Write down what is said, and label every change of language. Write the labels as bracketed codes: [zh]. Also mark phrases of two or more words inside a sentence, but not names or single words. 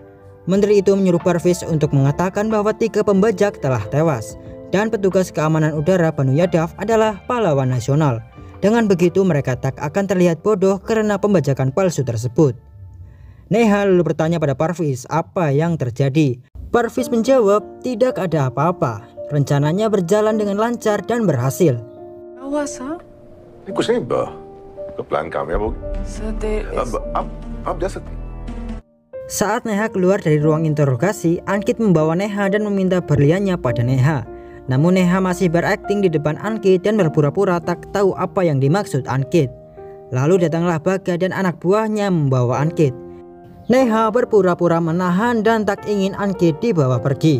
[id] Menteri itu menyuruh Parviz untuk mengatakan bahwa 3 pembajak telah tewas dan petugas keamanan udara Banu Yadav adalah pahlawan nasional. Dengan begitu mereka tak akan terlihat bodoh karena pembajakan palsu tersebut. Neha lalu bertanya pada Parviz apa yang terjadi. Parviz menjawab tidak ada apa-apa. Rencananya berjalan dengan lancar dan berhasil. [hi] क्या हुआ सर? नहीं कुछ नहीं, तो प्लान कामयाब हो गया. [en] Sir, there is... [hi] अब आप जा सकती हैं. [id] Saat Neha keluar dari ruang interogasi, Ankit membawa Neha dan meminta berliannya pada Neha. Namun Neha masih berakting di depan Ankit dan berpura-pura tak tahu apa yang dimaksud Ankit. Lalu datanglah Baga dan anak buahnya membawa Ankit. Neha berpura-pura menahan dan tak ingin Ankit dibawa pergi.